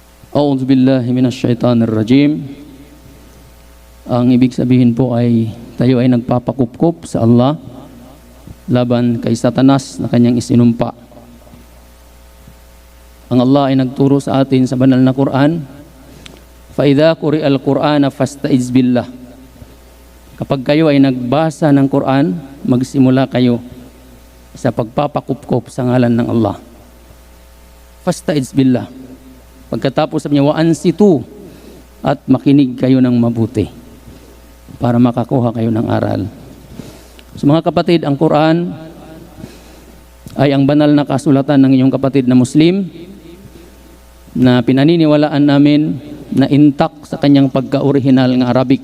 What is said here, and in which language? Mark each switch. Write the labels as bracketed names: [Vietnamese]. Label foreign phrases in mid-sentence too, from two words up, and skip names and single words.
[Arabic] أعوذ بالله من الشيطان الرجيم. [Filipino] Ang ibig sabihin po ay tayo ay nagpapakupkup sa Allah laban kay Satanas na kanyang isinumpa. Ang Allah ay nagturo sa atin sa banal na Quran, [Arabic] فإذا قرئ القرآن فاستعذ بالله. [Filipino] Kapag kayo ay nagbasa ng Quran, magsimula kayo sa pagpapakupkup sa ngalan ng Allah. [Arabic] فاستعذ بالله. [Filipino] Pagkatapos sabi niya, [Arabic] وأنصتوا, [Filipino] at makinig kayo ng mabuti para makakuha kayo ng aral. So mga kapatid, ang Quran ay ang banal na kasulatan ng inyong kapatid na Muslim na pinaniniwalaan namin na intact sa kanyang pagka-original ng Arabic.